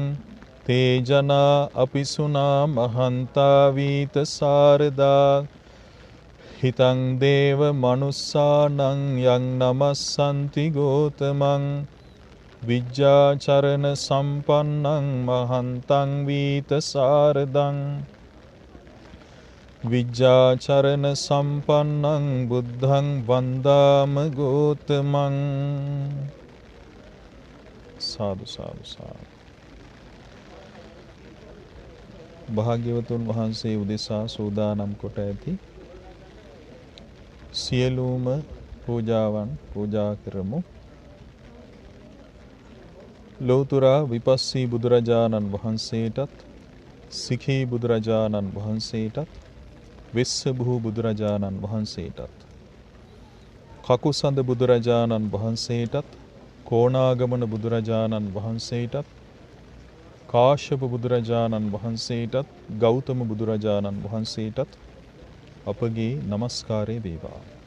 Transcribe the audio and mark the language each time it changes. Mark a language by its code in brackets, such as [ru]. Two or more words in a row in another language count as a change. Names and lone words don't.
[pi] තේ ජනා අපිසුනා මහන්තා වීත සාරදා හිතං දේව මනුස්සානං යං නමස්සන්ති ගෝතමං විජ්ජාචරණ සම්පන්නං මහන්තං වීත සාරදං විජ්ජාචරණ සම්පන්නං බුද්ධං වන්දාම ගෝතමං. සාදු සාදු සාදු. [si] භාග්‍යවතුන් වහන්සේ උදෙසා සූදානම් කොට ඇති සියලුම පූජාවන් පූජා කරමු. ලෝතුරා විපස්සී බුදුරජාණන් වහන්සේටත් සිඛී බුදුරජාණන් වහන්සේටත් වෙස්සභූ බුදුරජාණන් වහන්සේටත් කකුසඳ බුදුරජාණන් වහන්සේටත් කෝණාගමන බුදුරජාණන් වහන්සේටත් කාශ්‍යප බුදුරජාණන් වහන්සේටත් ගෞතම බුදුරජාණන් වහන්සේටත් අපගේ නමස්කාරය වේවා.